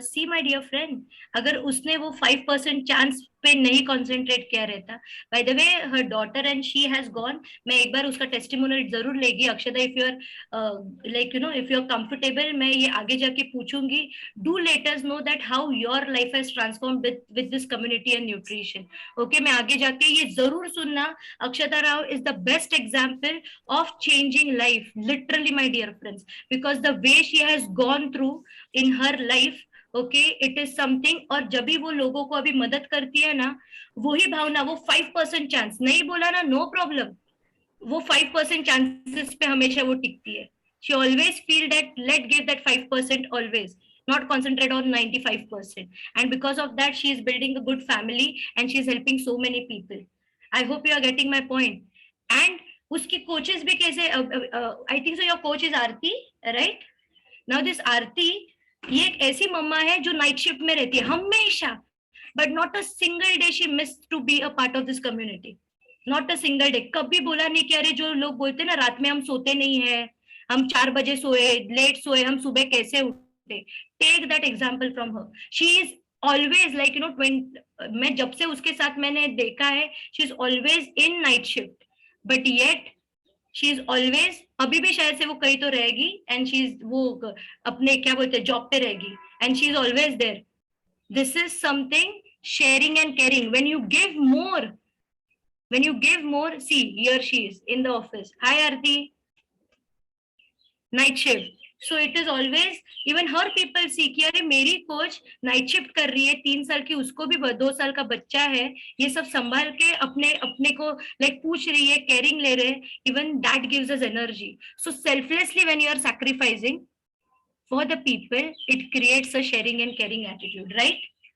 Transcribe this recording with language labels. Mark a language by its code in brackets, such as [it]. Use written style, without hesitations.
[en] See my dear friend, [hi] अगर उसने वो 5% chance पे नहीं concentrate किया रहता, [en] by the way her daughter and she has gone, [hi] मैं एक बार उसका testimonial जरूर लेगी [en] Akshada, if you are like you know if you are comfortable, [hi] मैं ये आगे जाके पूछूंगी. [en] Do let us know that how your life has transformed with this community and nutrition. [hi] Okay, मैं आगे जाके ये जरूर सुनना. [en] Akshada Rao is the best example of changing life, literally my dear friends, because the way she has gone through in her life, okay, it is something. [hi] और जब भी वो लोगों को अभी मदद करती है ना, वही भावना, वो 5% चांस, नहीं बोला ना, [en] no problem, [hi] वो 5% चांसेस पे हमेशा वो टिकती है। [en] She always feel that let give that 5% always, not concentrate on 95%, and because of that she is building a good family and she is helping so many people. I hope you are getting my point. And उसकी coaches भी कैसे, I think so your coach is Aarti, right? Now this Aarti, [hi] ये एक ऐसी मम्मा है जो night shift में रहती है हमेशा, [en] but not a single day she missed to be a part of this community, not a single day। [hi] कभी बोला नहीं कि अरे जो लोग बोलते हैं ना रात में हम सोते नहीं है, हम 4 बजे सोए, लेट सोए, हम सुबह कैसे उठते। [en] Take that example from her. She is always like, you know, [hi] मैं जब से उसके साथ मैंने देखा है, [en] she is always in night shift, but yet she is always, [hi] अभी भी शायद से वो कहीं तो रहेगी, [en] and she is, [hi] वो अपने क्या बोलते हैं जॉब पे रहेगी, [en] and she is always there. This is something sharing and caring. When you give more, see, here she is in the office. Hi Aarti, night shift. [hi] So it is always, even her people see कि अरे मेरी coach night shift कर रही है, 3 साल की, उसको भी 2 साल का बच्चा है, ये सब संभाल के अपने को लाइक पूछ रही है, केयरिंग ले रहे हैं, [en] Even that gives us energy. So selflessly when you are sacrificing for the people, it creates a sharing and caring attitude, right?